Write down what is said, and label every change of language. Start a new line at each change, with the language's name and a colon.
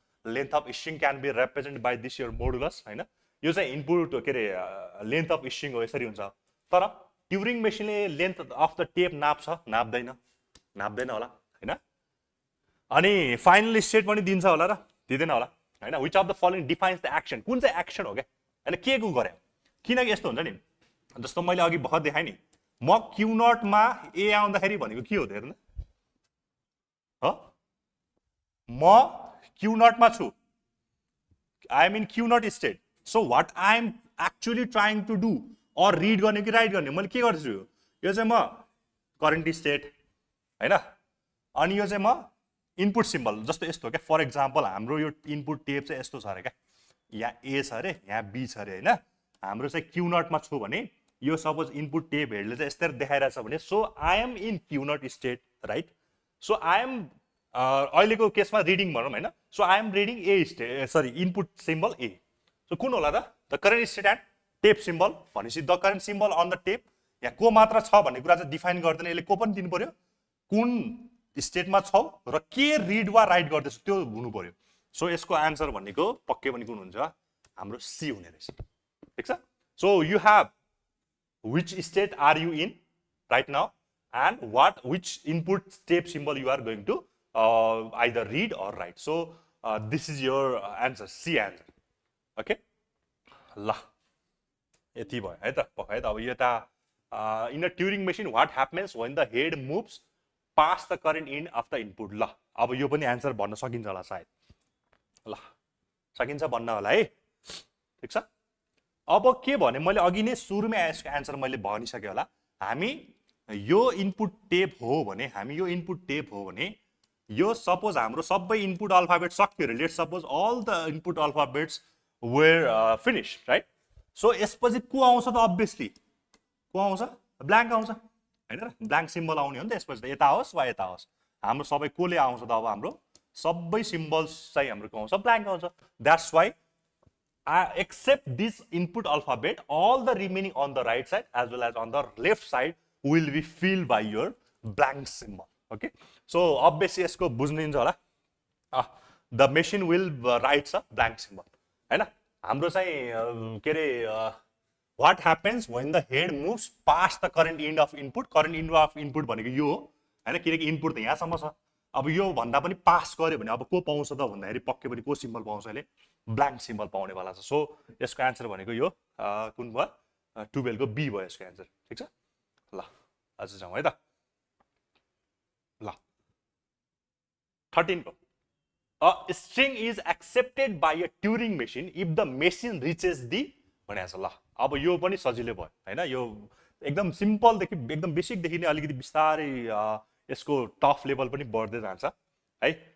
English: Length of string can be represent by this your modulus होइन।
Nepali: यो चाहिँ input के अरे लेन्थ अफ स्ट्रिङ हो, यसरी हुन्छ। तर Turing मेसिनले length of the tape नाप्छ, नाप्दैन होला होइन। अनि फाइनल स्टेट पनि दिन्छ होला र दिँदैन होला होइन।
English: which of the following defines the action,
Nepali: कुन चाहिँ एक्सन हो क्या होइन, के को गरे। किनकि यस्तो हुन्छ नि, जस्तो मैले अघि भर्खर देखाएँ नि, म Q0 मा ए आउँदाखेरि भनेको के हो त हेर्नु, म Q0 मा छु,
English: I am in Q0 state. So what I am actually trying to do,
Nepali: or read गर्ने कि राइट गर्ने, मैले के गर्छु, यो चाहिँ म करेन्ट स्टेट होइन। अनि यो चाहिँ म इनपुट सिम्बल, जस्तो यस्तो क्या। फर इक्जाम्पल हाम्रो यो इनपुट टेप चाहिँ यस्तो छ अरे क्या, यहाँ ए छ अरे, यहाँ बी छ अरे होइन। हाम्रो चाहिँ Q0 मा छु भने यो सपोज इनपुट टेप हेडले चाहिँ यस्तै देखाइरहेछ भने,
English: So I am in Q0 state right.
Nepali: So I am अहिलेको केसमा रिडिङ भनौँ होइन।
English: So I am reading a state, sorry input symbol a.
Nepali: So कुन होला त,
English: The current state and tape symbol भनेपछि the current symbol on the tape.
Nepali: यहाँ को मात्र छ भन्ने कुरा चाहिँ डिफाइन गर्दैन, यसले को पनि दिनु पर्यो, कुन स्टेटमा छौ र के रिड वा राइट गर्दैछ त्यो हुनु पर्यो। सो यसको आन्सर भनेको पक्कै पनि कुन हुन्छ, हाम्रो सी हुने रहेछ, ठिक छ।
English: So you have which state are you in right now and which input step symbol you are going to either read or write. So this is your answer, C answer. Okay,
Nepali: ल यति भयो है त है त। अब यता
English: in a Turing machine what happens when the head moves past the current in of the input।
Nepali: ल अब यो पनि एन्सर भन्न सकिन्छ होला सायद, ल सकिन्छ भन्न होला है, ठिक छ। अब के भने मैले अघि नै सुरुमै यसको एन्सर मैले भनिसकेँ होला। हामी यो इनपुट टेप हो भने, हामी यो इनपुट टेप हो भने, यो सपोज हाम्रो सबै इनपुट अल्फाबेट सक्यो अरे,
English: Let suppose all the input alphabets were finish right.
Nepali: So यसपछि को आउँछ त, अब्भियसली को आउँछ, ब्ल्याङ्क आउँछ होइन र, ब्ल्याङ्क सिम्बल आउने हो नि त यसपछि त, यता होस् वा यता होस् हाम्रो सबै कोले आउँछ त। अब हाम्रो सबै सिम्बल्स चाहिँ हाम्रो को आउँछ, ब्ल्याङ्क आउँछ।
English: That's why except this input alphabet, all the remaining on the right side as well as on the left side will be filled by your blank symbol. Okay, so obviously
Nepali: यसको बुझ्नुहुन्छ होला,
English: the machine will write a blank symbol हैन।
Nepali: हाम्रो चाहिँ के अरे
English: what happens when the head moves past the current end of input, current end of input
Nepali: भनेको यो हो हैन, किनकि इनपुट त यहाँसम्म छ। अब यो भन्दा पनि पास गर्यो भने अब को पाउँछ त भन्दाखेरि पक्कै पनि को सिम्बल पाउँछ, अहिले ब्ल्याङ्क सिम्बल पाउनेवाला छ। सो यसको एन्सर भनेको यो कुन भयो, 12 को बी भयो यसको एन्सर, ठिक छ। ल अझ जाउँ है त, ल 13 को
English: a string is accepted by a Turing machine if the machine reaches the
Nepali: भनेको छ। ल अब यो पनि सजिलै भयो हैन, यो एकदम सिम्पलदेखि एकदम बेसिकदेखि नै अलिकति बिस्तारै यसको टफ लेभल पनि बढ्दै जान्छ है।